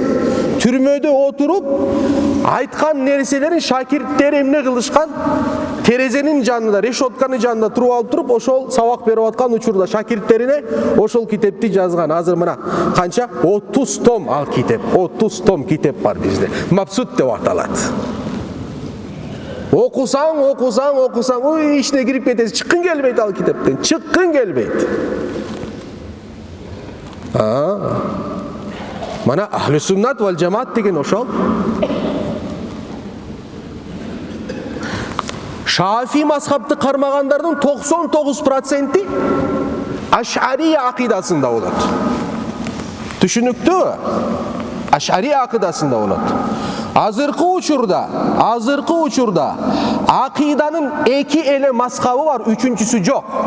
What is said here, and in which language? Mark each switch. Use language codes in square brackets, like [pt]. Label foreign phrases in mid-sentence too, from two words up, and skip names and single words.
[ky] Түрмөдө отуруп айткан нерселерин шакирттери эмне кылышкан? Терезенин жанында, решотканын жанында туруп алып туруп, ошол сабак берип аткан учурда шакирттерине ошол китепти жазган. Азыр мына канча? 30 том ал китеп. 30 том китеп бар бизде. Мабсут деп аталат. [kk] Оқусаң, ой, ішіне кіріп кетесің, шыққың келмейді ал кітаптан, шыққың келмейді. [ar] Мана أهل السنة والجماعة деген ошол. [ky] Шафи мазхабты кармагандардын 99% Аш'ария акыйдасында болот. Түшүнүктүү? Аш'ария акыйдасында болот. Азыркы учурда акыйданын эки эле мазхабы бар, үчүнчүсү жок.